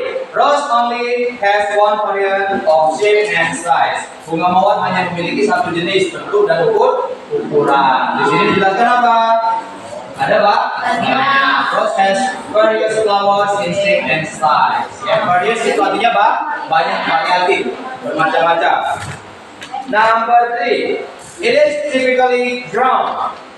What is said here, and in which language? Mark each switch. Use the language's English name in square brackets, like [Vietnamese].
[English] Rose only has one variant of shape and size. [Indonesian] Bunga mawar hanya memiliki satu jenis bentuk dan ukuran. Di sini dijelaskan apa? Ada Pak? [English] Rose has various flowers in shape and size. [Indonesian] Yang various itu artinya Pak, banyak variatif, bermacam-macam. [English] Number 3. It is typically ground.